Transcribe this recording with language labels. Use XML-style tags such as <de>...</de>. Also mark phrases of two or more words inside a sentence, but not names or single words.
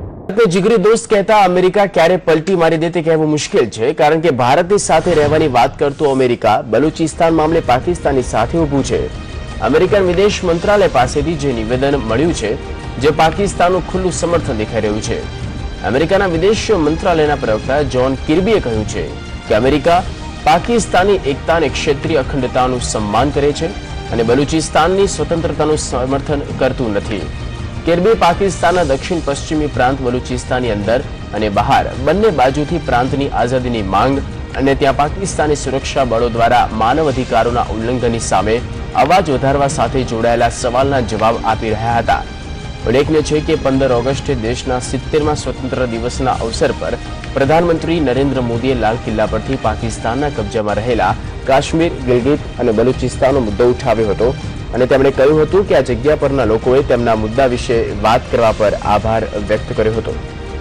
<gu>કો જિગરી દોસ્ત કહેતા અમેરિકા ક્યારે પલટી મારી દેતે કહેવું મુશ્કેલ હૈ, કારણ કે ભારતની સાથે રહેવાની વાત કરતો અમેરિકા બલૂચિસ્તાન મામલે પાકિસ્તાનની સાથે ઊભું છે। અમેરિકન વિદેશ મંત્રાલય પાસેથી જે નિવેદન મળ્યું છે, જે પાકિસ્તાનનું ખુલ્લું સમર્થન દેખાઈ રહ્યું છે। અમેરિકાના વિદેશ મંત્રાલયના પ્રવક્તા જૉન કિર્બીએ કહ્યું છે કે અમેરિકા પાકિસ્તાની એકતા અને ક્ષેત્રીય અખંડતાનું સન્માન કરે છે અને બલૂચિસ્તાનની સ્વતંત્રતાનું સમર્થન કરતું નથી। કિર્બી પાકિસ્તાનના દક્ષિણ પશ્ચિમી પ્રાંત બલૂચિસ્તાનની અંદર અને બહાર બંને બાજુથી પ્રાંતની આઝાદીની માંગ અને ત્યાં પાકિસ્તાની સુરક્ષા બળો દ્વારા માનવ અધિકારોના ઉલ્લંઘનની સામે અવાજ વધારવા સાથે જોડાયેલા સવાલના જવાબ આપી રહ્યા હતા। ઉલ્લેખનીય છે કે 15 ઑગસ્ટે દેશના 70મા સ્વતંત્ર દિવસના અવસર પર પ્રધાનમંત્રી નરેન્દ્ર મોદીએ લાલ કિલ્લા પરથી પાકિસ્તાનના કબ્જામાં રહેલા કાશ્મીર, ગિલગિત અને બલૂચિસ્તાનનો મુદ્દો ઉઠાવ્યો હતો અને તેમણે કહ્યું હતું કે આ જગ્યા પરના લોકોએ તેમના મુદ્દા વિશે વાત કરવા પર આભાર વ્યક્ત કર્યો હતો।</gu>